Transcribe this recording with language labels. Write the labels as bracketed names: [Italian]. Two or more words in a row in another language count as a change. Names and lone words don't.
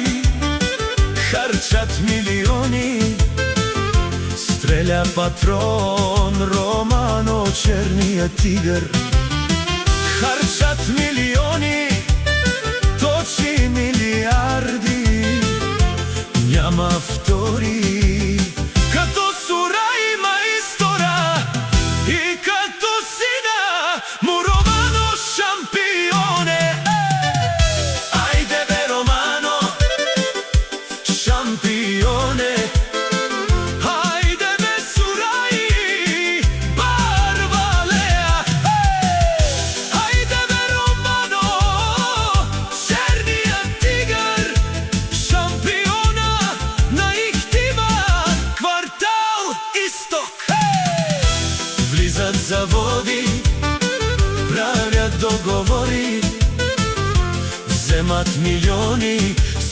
[Macedonian] харчат милиони, стреља патрон Романо, черниот тигар. [Bulgarian] Харчат милиони, точи милиарди, няма втори като Сураи мајстора и като сина му Романо шампионе. [Macedonian] Ајде бе, Романо, шампионе. Ајде бе, Сураи, Барвалеја. Ајде бе, Романо, черниот тигар, шампиона на Ихтиман, квартал Исток. [Bulgarian] Влизат заводи, правят договори, земат милиони,